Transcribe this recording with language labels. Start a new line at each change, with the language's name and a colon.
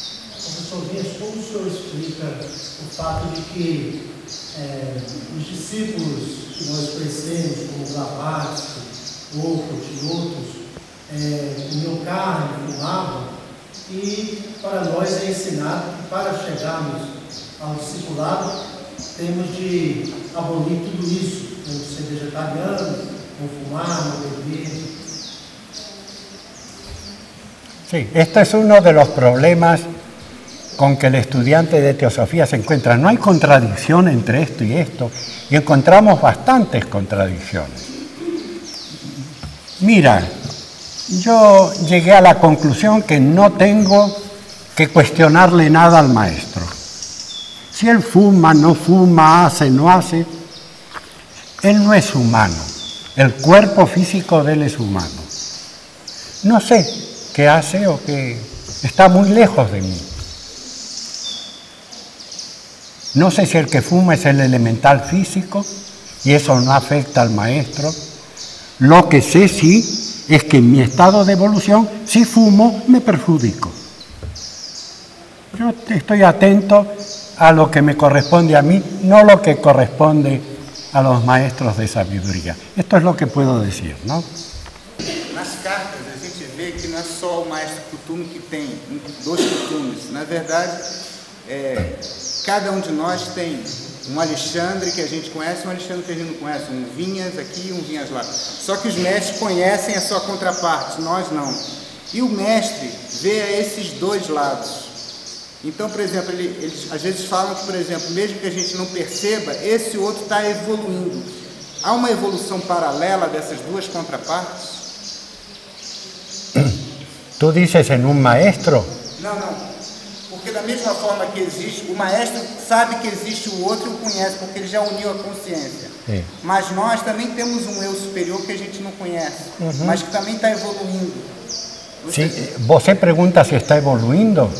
Spanish: Profesor, ¿cómo se explica el fato de que los discípulos que nos conocemos, como Blavatsky, Wolfert y otros,
Portuguese: Miocárdio, Lava, y para nós é ensinado que para chegarmos ao discipulado temos de abolir tudo isso, como ser vegetariano, não fumar, não beber?
Spanish: Sí, este es uno de los problemas con que el estudiante de teosofía se encuentra. No hay contradicción entre esto y esto, y encontramos bastantes contradicciones. Mira, yo llegué a la conclusión que no tengo que cuestionarle nada al maestro. Si él fuma, no fuma, hace, no hace, él no es humano. El cuerpo físico de él es humano. No sé qué hace o qué... Está muy lejos de mí. No sé si el que fuma es el elemental físico y eso no afecta al maestro. Lo que sé, sí, es que en mi estado de evolución, si fumo, me perjudico. Yo estoy atento a lo que me corresponde a mí, no lo que corresponde a los maestros de sabiduría. Esto es lo que puedo decir, ¿no?
Portuguese: Nas cartas a gente vê que não é só o maestro Kutumi que tem 2 Kutumis. Na verdade, cada um de nós tem um Alexandre que a gente conhece, um Alexandre que a gente não conhece, um Vinhas aqui e um Vinhas lá. Só que os mestres conhecem a sua contraparte, nós não. E o mestre vê a esses dois lados. Então, por exemplo, eles às vezes falam que, por exemplo, mesmo que a gente não perceba, esse outro está evoluindo. Há uma evolução paralela dessas duas contrapartes?
Spanish: Tú dices en un maestro. No, no. Porque de la misma forma que existe, el maestro sabe que existe el otro y lo conoce, porque él ya unió la conciencia.
Portuguese: Mas nós
Spanish: también tenemos un
Portuguese: eu superior que a gente
Spanish: no conoce,
Portuguese: mas que
Spanish: también está
Portuguese: evoluindo.
Spanish: Sí,
Portuguese: ¿você
Spanish: pregunta si está evoluindo?